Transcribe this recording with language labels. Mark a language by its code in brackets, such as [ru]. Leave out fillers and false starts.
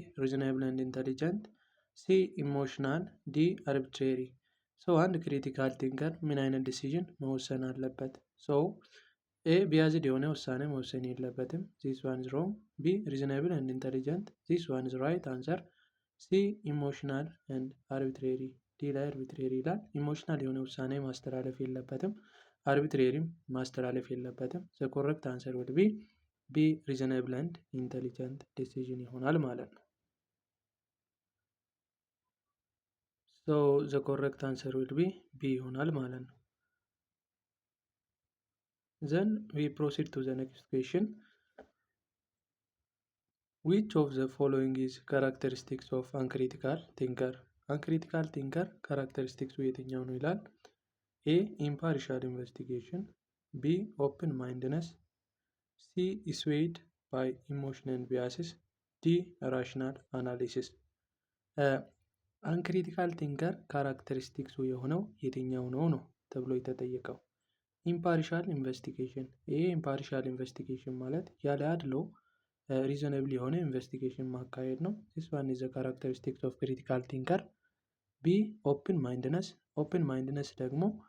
[en] reasonable and intelligent, C. emotional, D. arbitrary. [am] አንድ ክሪቲካል ቲንከር ምን አይነት ዲሲዥን መወሰን አለበት? ኤ ቢያዝድ የሆነ ውሳኔ መወሰን የለበትም። [en] ዚስ ዋን ኢዝ ሮንግ። [am] ቢ ሪዝናብል ኤንድ ኢንተሊጀንት። [en] ዚስ ዋን ኢዝ ራይት አንሰር። [am] ሲ ኢሞሽናል ኤንድ አርቢትሬሪ። ዲ ላይ አርቢትሬሪ ይላል። ኢሞሽናል የሆነ ውሳኔ ማስተላለፍ የለበትም። አርቢትሬሪም ማስተላለፍ የለበትም። [en] ዘ ኮሬክት አንሰር ውድ [am] ቢ ሪዝናብል ኤንድ ኢንተሊጀንት ዲሲዥን ይሆናል ማለት ነው። [en] ዘ ኮሬክት አንሰር ውድ ቢ [am] ይሆናል ማለት ነው። [en] Then we proceed to the next question. Which of the following is characteristics of uncritical thinker? Uncritical thinker characteristics [am] የትኛው ነው ይላል። [en] A. impartial investigation, B. open mindedness, C. swayed by emotion and biases, D. rational analysis. uncritical thinker characteristics [am] የሆነው የትኛው ነው ተብሎ የተጠየቀው። ኢምፓርሻል ኢንቨስቲጌሽን። ይሄ ኢምፓርሻል ኢንቨስቲጌሽን ማለት ያለ አድሎ ሪዘነብል የሆነ ኢንቨስቲጌሽን ማካሄድ ነው። [en] ዚስ ዋን ኢዝ ዘ ካራክተሪስቲክስ ኦፍ ክሪቲካል ቲንከር። [am] ቢ ኦፕን ማይንድነስ። ኦፕን ማይንድነስ ደግሞ